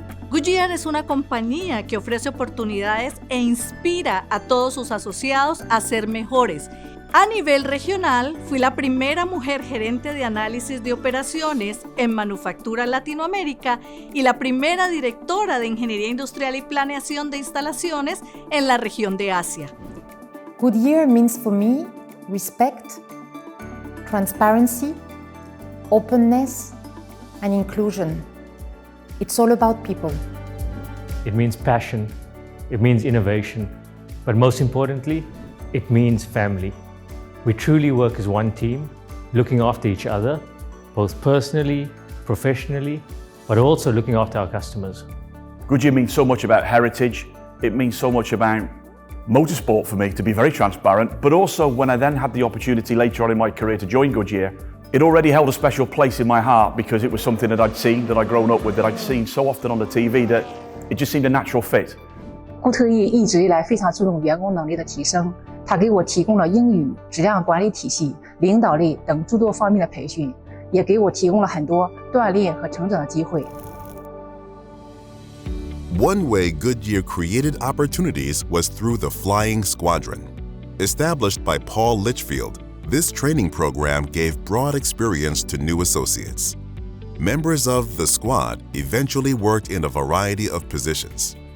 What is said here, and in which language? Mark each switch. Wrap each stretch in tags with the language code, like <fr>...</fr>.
<es>Goodyear es una compañía que ofrece oportunidades e inspira a todos sus asociados a ser mejores. A nivel regional, fui la primera mujer gerente de análisis de operaciones en manufactura en Latinoamérica y la primera directora de ingeniería industrial y planeación de instalaciones en la región de Asia.</es> <en>Goodyear means for me respect, transparency, openness, and inclusion. It's all about people. It means passion, it means innovation, but most importantly, it means family. We truly work as one team, looking after each other, both personally, professionally, but also looking after our customers. Goodyear means so much about heritage. It means so much about motorsport for me, to be very transparent, but also when I then had the opportunity later on in my career to join Goodyear, it already held a special place in my heart because it was something that I'd seen, that I'd grown up with, that I'd seen so often on the TV that it just seemed a natural fit.</en> <zh>固特异一直以来非常注重员工能力的提升，它给我提供了英语、质量管理体系、领导力等诸多方面的培训，也给我提供了很多锻炼和成长的机会。</zh> <en>One way Goodyear created opportunities was through the Flying Squadron. Established by Paul Litchfield, this training program gave broad experience to new associates. Members of the squad eventually worked in a variety of positions.</en>